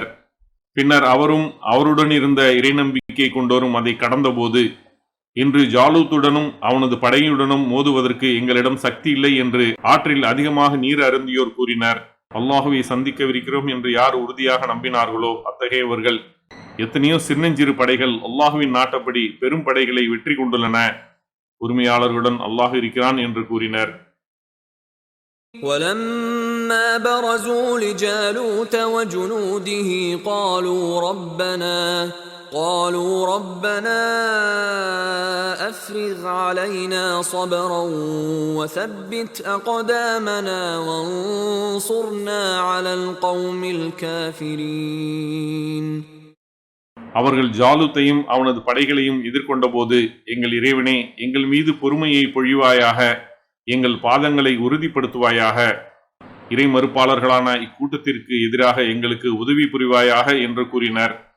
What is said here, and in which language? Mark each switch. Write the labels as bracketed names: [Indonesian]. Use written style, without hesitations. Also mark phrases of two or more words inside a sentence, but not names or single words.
[Tamil] பின்னர் அவரும் அவருடன் இருந்த இறை நம்பிக்கை கொண்டோரும் அதை கடந்தபோது, இன்று ஜாலூத்துடனும் அவனது படையுடனும் மோதுவதற்கு எங்களிடம் சக்தி இல்லை என்று ஆற்றில் அதிகமாக நீர் அருந்தியோர் கூறினர். அல்லாஹுவை சந்திக்கவிருக்கிறோம் என்று யார் உறுதியாக நம்பினார்களோ அத்தகையவர்கள் எத்தனையோ சின்னஞ்சிறு படைகள் அல்லாஹுவின் நாட்டப்படி பெரும் படைகளை வெற்றி கொண்டுள்ளன. உரிமையாளர்களுடன் அல்லாஹ் இருக்கிறான் என்று கூறினர். [Arabic] ولما برزوا لجالوت وجنوده قالوا ربنا أفرغ علينا صبرا وثبت أقدامنا وانصرنا على القوم الكافرين. [Tamil] அவர்கள் ஜாலூத்தையும் அவனது படைகளையும் எதிர்கொண்ட போது, எங்கள் இறைவனே, எங்கள் மீது பொறுமையை பொழிவாயாக, எங்கள் பாதங்களை உறுதிப்படுத்துவாயாக, இறை மறுப்பாளர்களான இக்கூட்டத்திற்கு எதிராக எங்களுக்கு உதவி புரிவாயாக என்று கூறினர்.